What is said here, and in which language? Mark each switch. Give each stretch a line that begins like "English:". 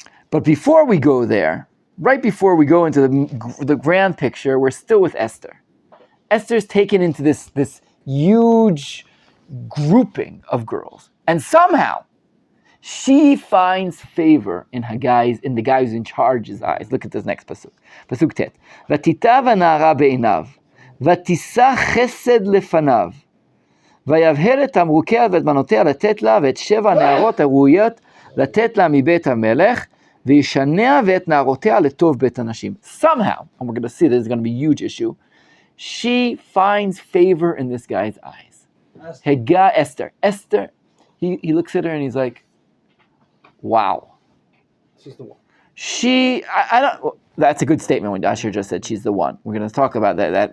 English: But before we go there, right before we go into the grand picture, we're still with Esther. Esther's taken into this huge grouping of girls. And somehow, she finds favor in the guy who's in charge's eyes. Look at this next pasuk. Pasuk tet.
Hebrew: Vatitav הנערה בעיניו, ותישא חסד לפניו, ויבהל את תמרוקיה ואת בנותיה לתת לה, ואת 7 הנערות הראויות לתת לה מבית המלך, וישנע ואת נערותיה לטוב בית הנשים.
English: Somehow, and we're going to see this is going to be a huge issue, she finds favor in this guy's eyes. Esther. He looks at her and he's like, wow. She's the one. I don't. That's a good statement when Asher just said she's the one. We're going to talk about that.